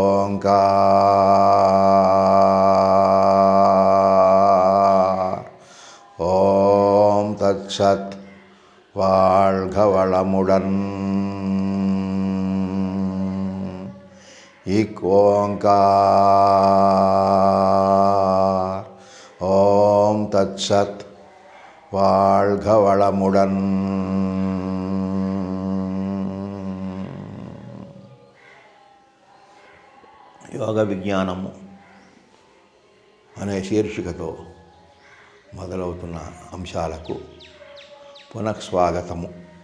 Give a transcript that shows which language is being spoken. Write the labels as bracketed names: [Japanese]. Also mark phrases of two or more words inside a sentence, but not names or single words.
[Sanskrit] ओंकार ओम तत्सत् [Tamil] வாழ்க வளமுடன் [Sanskrit] एक ओंकार ओम तत्सत् [Tamil] வாழ்க வளமுடன். [Telugu] యోగ విజ్ఞానము అనే శీర్షికతో మొదలవుతున్న అంశాలకు పునఃస్వాగతము.